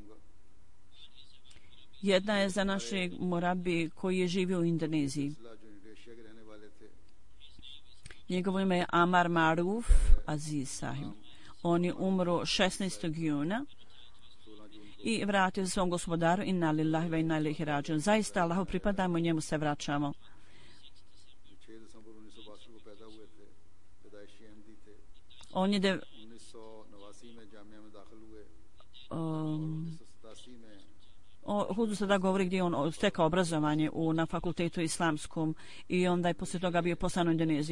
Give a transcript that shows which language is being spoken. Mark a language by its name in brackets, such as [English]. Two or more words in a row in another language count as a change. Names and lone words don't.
[Bosnian] Jedna je za našeg murabi koji je živio u Indoneziji. Njegovo ime je Amar Maruf Aziz Sahib. On je umro 16. juna i vratio se svom gospodaru. [Arabic] إنا لله وإنا إليه راجعون. [Bosnian] Zaista Allahu pripadamo i njemu se vraćamo. On je 1987 govori gdje on stekao obrazovanje na fakultetu islamskom i onda je poslije toga bio poslan u Indoneziju.